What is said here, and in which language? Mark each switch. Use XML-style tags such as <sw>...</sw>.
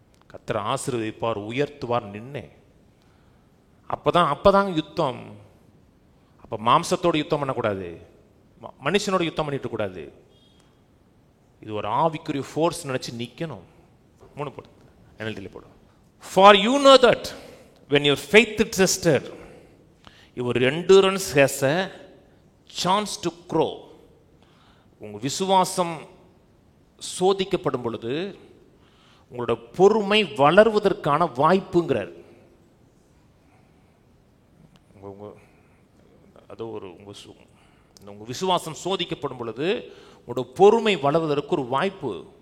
<ta>கர்த்தர் ஆசீர்வதிப்பார், உயர்த்துவார், நின்னேன். அப்பதாங்க யுத்தம். அப்போ மாம்சத்தோடு யுத்தம் பண்ணக்கூடாது, மனுஷனோட யுத்தம் பண்ணிட்டு கூடாது. இது ஒரு ஆவிக்குரிய ஃபோர்ஸ் நினைச்சு நிற்கணும். 3 போடு, NLT போடு.</ta> <en>For you know that when your faith is tested, your endurance has a chance to grow.</en> <ta>உங்க விசுவாசம் சோதிக்கப்படும் பொழுது உங்களோட பொறுமை வளர்வதற்கான வாய்ப்புங்கிறார். அது ஒரு உங்க விசுவாசம் சோதிக்கப்படும் பொழுது உங்களோட பொறுமை வளர்வதற்கு ஒரு வாய்ப்பு.</ta>